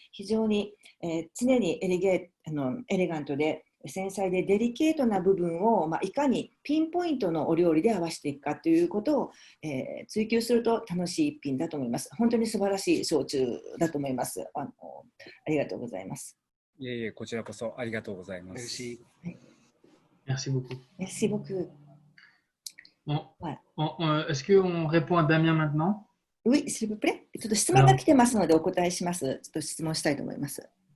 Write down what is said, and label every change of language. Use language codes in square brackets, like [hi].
[ja] 非常に、常にエレガントで繊細でデリケートな部分を、いかにピンポイントのお料理で合わせていくかということを、追求すると楽しい一品だと思います。本当に素晴らしい焼酎だと思います。ありがとうございます。いえいえ、こちらこそありがとうございます。 [fr] Merci beaucoup. Merci beaucoup. Est-ce qu'on répond à Damien maintenant? Oui, s'il vous plaît. [ja] ちょっと質問が来てますのでお答えします。ちょっと質問したいと思います。